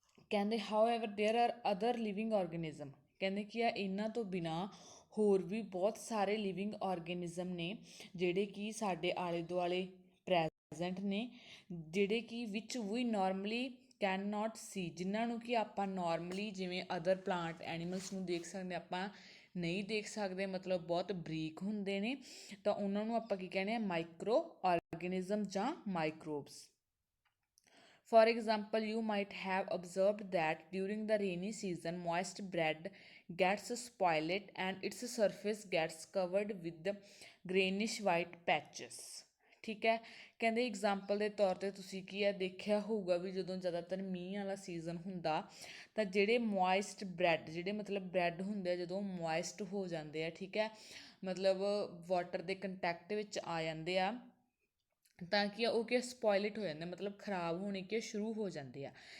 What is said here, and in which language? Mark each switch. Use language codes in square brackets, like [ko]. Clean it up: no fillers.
[pa] ਕਹਿੰਦੇ [en] however there are other living organism, [pa] ਕਹਿੰਦੇ ਕਿ ਆ ਇਹਨਾਂ ਤੋਂ ਬਿਨਾਂ ਹੋਰ ਵੀ ਬਹੁਤ ਸਾਰੇ ਲਿਵਿੰਗ ਆਰਗੇਨਿਜ਼ਮ ਨੇ ਜਿਹੜੇ ਕਿ ਸਾਡੇ ਆਲੇ ਦੁਆਲੇ ਪ੍ਰੈਜ਼ੈਂਟ ਨੇ, ਜਿਹੜੇ ਕਿ ਵਿਚ ਵੀ [en] normally can not see, [pa] ਜਿਨ੍ਹਾਂ ਨੂੰ ਕਿ ਆਪਾਂ ਨਾਰਮਲੀ ਜਿਵੇਂ ਅਦਰ ਪਲਾਂਟ ਐਨੀਮਲਸ ਨੂੰ ਦੇਖ ਸਕਦੇ ਆਪਾਂ ਨਹੀਂ ਦੇਖ ਸਕਦੇ, ਮਤਲਬ ਬਹੁਤ ਬਰੀਕ ਹੁੰਦੇ ਨੇ। ਤਾਂ ਉਹਨਾਂ ਨੂੰ ਆਪਾਂ ਕੀ ਕਹਿੰਦੇ ਹਾਂ, ਮਾਈਕਰੋ ਆਰਗੇਨਿਜ਼ਮ ਜਾਂ microbes. [en] For example, you might have observed that during the rainy season, moist bread gets spoiled and its surface gets covered with greenish white patches. [pa] ਠੀਕ ਹੈ, ਕਹਿੰਦੇ ਐਗਜ਼ਾਮਪਲ ਦੇ ਤੌਰ 'ਤੇ ਤੁਸੀਂ ਕੀ ਹੈ ਦੇਖਿਆ ਹੋਊਗਾ ਵੀ ਜਦੋਂ ਜ਼ਿਆਦਾਤਰ ਮੀਂਹ ਵਾਲਾ ਸੀਜ਼ਨ ਹੁੰਦਾ ਤਾਂ ਜਿਹੜੇ ਮੋਇਸਟ ਬ੍ਰੈਡ, ਜਿਹੜੇ ਮਤਲਬ ਬ੍ਰੈਡ ਹੁੰਦੇ ਆ ਜਦੋਂ ਮੋਇਸਟ ਹੋ ਜਾਂਦੇ ਆ, ਠੀਕ ਹੈ, ਮਤਲਬ ਵਾਟਰ ਦੇ ਕੰਟੈਕਟ ਵਿੱਚ ਆ ਜਾਂਦੇ ਆ ਤਾਂ ਕੀ ਆ ਉਹ ਕੀ ਸਪੋਇਲਟ ਹੋ ਜਾਂਦੇ, ਮਤਲਬ ਖਰਾਬ ਹੋਣੇ ਕੀ ਸ਼ੁਰੂ ਹੋ ਜਾਂਦੇ ਆ।